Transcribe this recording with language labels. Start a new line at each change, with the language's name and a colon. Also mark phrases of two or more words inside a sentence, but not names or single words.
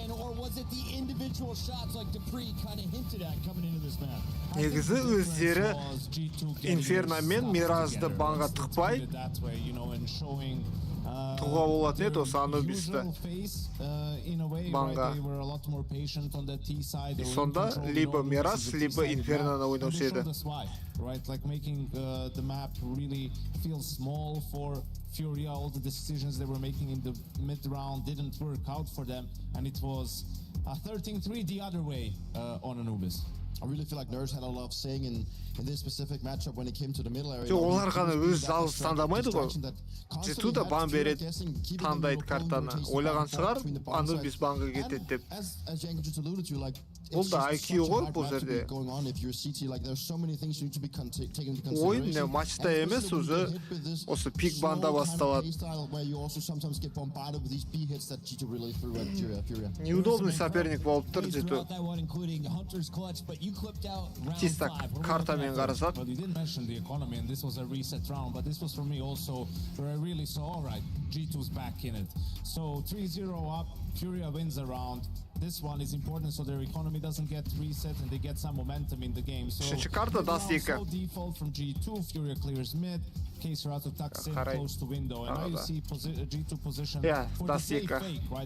Kazakh: Негізі өздері Инферно мен Миражды банға тықпай тұға болатын еді осы Анубисті банға. Сонда либо Мираж, либо Инферноны ойнаушы еді.
English: Furia, all the decisions they were making in the mid-round didn't work out for them, and it was a 13-3 the other way on Anubis. I really feel like Nerds had a lot of saying in this specific matchup when it came to the middle area.
Kazakh: Олар ғана өз жалғыз таңдамайды ғой. Жету да бан береді, таңдайды картаны. Ойлаған шығар, Анубис банға кетеді деп. Ол да IQ ғой бұл жерде. Ойын не матчта емес, уже осы пик банда басталады.
Russian: Неудобный соперник
Kazakh: болып тұр жету. Чисто картамен қарасат.
English: But you didn't mention the economy, and this was a reset round, but this was for me also where I really saw, all right, G2's back in it. So 3-0 up, Furia wins a round. This one is important so their economy doesn't get reset and they get some momentum in the game. So default from G2, Furia clears mid, Kaserato tucks in close to window, and now you see G2 position for the fake, right?